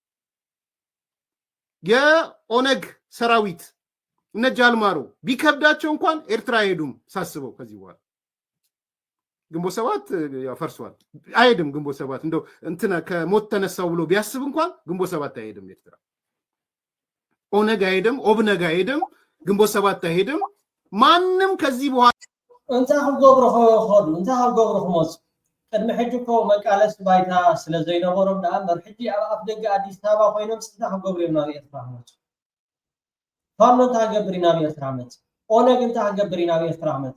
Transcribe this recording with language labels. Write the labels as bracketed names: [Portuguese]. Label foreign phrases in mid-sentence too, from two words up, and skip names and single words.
[Amharic] የኦነግ ሰራዊት እነ ጃልማሮ ቢከብዳቸው እንኳን ኤርትራ አይሄዱም ሳስበው። ከዚህ በኋላ ግንቦት ሰባት ፈርሷል፣ አይሄድም። ግንቦት ሰባት እንደው እንትና ከሞት ተነሳው ብሎ ቢያስብ እንኳን ግንቦት ሰባት አይሄድም። ኤርትራ ኦነግ አይሄድም፣ ኦብነግ አይሄድም፣ ግንቦት ሰባት አይሄድም። ማንም ከዚህ በኋላ [Tigrinya] እንታ ገብሮ ሆዱ እንታ ገብሮ ሞጽ ቅድሚ ሕጂ እኮ መቃለስ ባይታ ስለ ዘይነበሮም ንኣምበር ሕጂ ኣብ ኣፍ ደገ ኣዲስ ኣበባ ኮይኖም ስንታ ክገብሩ እዮም ናብ ኤርትራ መፁ። ፋኖ እንታ ክገብር ናብ ኤርትራ መፅ፣ ኦነግ እንታ ክገብር ናብ ኤርትራ መፅ።